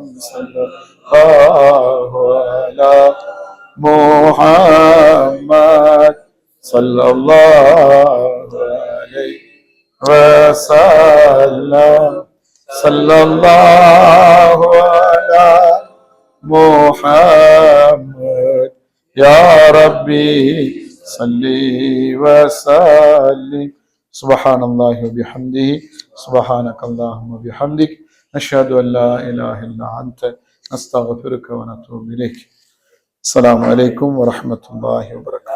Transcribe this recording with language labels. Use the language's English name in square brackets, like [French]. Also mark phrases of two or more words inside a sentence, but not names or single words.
[Arabic] صلى الله على محمد صلى الله عليه وسلم. صلى الله على محمد يا ربي صلي وسلم. سبحان الله وبحمده سبحانك اللهم بحمدك نشهد أن لا إله إلا أنت نستغفرك ونتوب إليك. السلام عليكم ورحمة الله وبركاته.